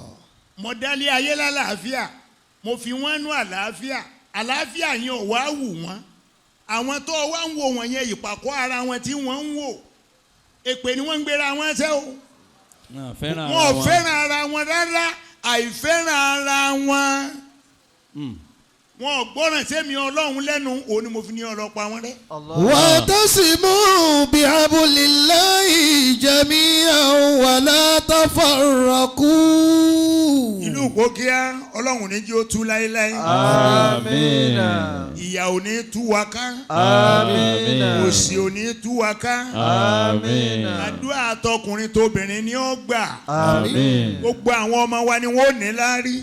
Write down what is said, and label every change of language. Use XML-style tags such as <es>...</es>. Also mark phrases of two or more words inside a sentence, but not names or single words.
<yo>mo dálé ayé lálàáfíà mo fi wọ́n nú àlàáfíà àlàáfíà yẹn ò wá wù wọ́n àwọn tó wá ń wò wọ́n yẹn ìpàkọ́ ara wọn tí wọ́n ń wò èpè ni wọ́n ń gbéra wọn ṣẹ́ o. wọn ò fẹ́ràn ara wọn rárá àìfẹ́ràn ara wọn wọn ò gbọ́ràn sẹ́mi Ọlọ́run lẹ́nu òun ni mo fi ní ọlọ́pàá wọn rẹ́.</yo> <ar>واعتصموا بحبل الله جميعا ولا تفرقوا.</ar> <yo>ìlú Ìgbókíá Ọlọ́run ní jí ó tú láéláé. àmín. ìyà ò ní tú wa ká. àmín. òṣì ò ní tú wa ká. àmín. àdúrà tọkùnrin tóbìnrin ni ó gbà. àmín. gbogbo àwọn ọmọ wa ni wọ́n ò ní láárí.</yo>